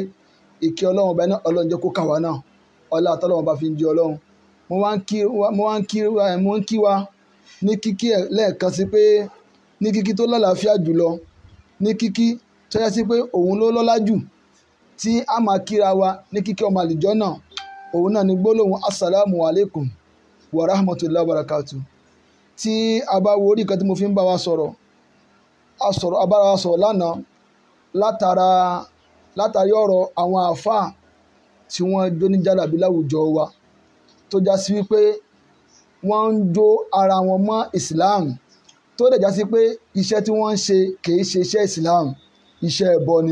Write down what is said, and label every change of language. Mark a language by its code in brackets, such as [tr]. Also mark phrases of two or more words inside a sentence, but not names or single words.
[yo] Ìkẹ́ Ọlọ́run ọba yìí náà Ọlọ́run jẹ́ kó kà wá náà. Ọlá àtọ́lọ́run ọba fi ń jẹ́ Ọlọ́run. Mo ń kí wa ní kíkí lẹ́ẹ̀kan sí pé ní kíkí tó lálàáfíà jùlọ, ní kíkí tó yẹ sí pé òun ló lọ́lá jù, tí a máa kíra wa ní kíkí ọmọ àlìjọ́ náà. Òun náà ni gbólóhùn [ar] السلام عليكم ورحمة الله وبركاته. [yo] Tí a bá wo orí kan tí mo fi ń bá wa sọ̀rọ̀, a bá wa sọ̀rọ̀ lánàá látàrí ọ̀rọ̀ àwọn àáfàá tí wọ́n jó ní jálàbí láwùjọ wa, tó já sí wípé wọ́n ń jó ara wọn mọ́ Islam, tó dẹ̀ já sí pé iṣẹ́ tí wọ́n ń ṣe kìí ṣe iṣẹ́ Islam, iṣẹ́ ẹbọ ni.